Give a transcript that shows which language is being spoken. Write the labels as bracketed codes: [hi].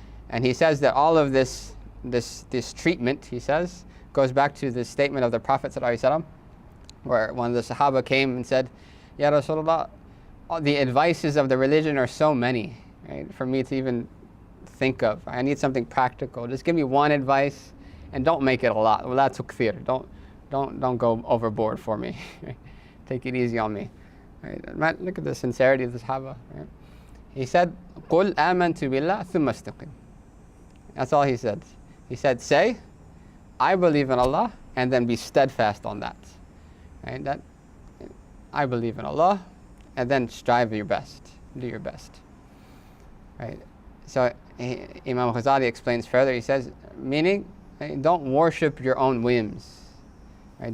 [en] And he says that all of this treatment, he says, goes back to the statement of the Prophet ﷺ, where one of the Sahaba came and said, Ya Rasulullah, the advices of the religion are so many, right, for me to even think of. I need something practical. Just give me one advice, and don't make it a lot. [ar] وَلَا تُكْثِرْ. [en] Don't go overboard for me. Take it easy on me. Right? Look at the sincerity of the Sahaba. Right? He said, [ar] قُلْ آمَنْتُ بِاللَّهِ ثُمَّ اسْتَقِمْ. [en] That's all he said. He said, say, I believe in Allah, and then be steadfast on that. Right? That I believe in Allah, and then strive your best. Do your best. Right? So Imam Ghazali explains further. He says, meaning, right, don't worship your own whims. Right?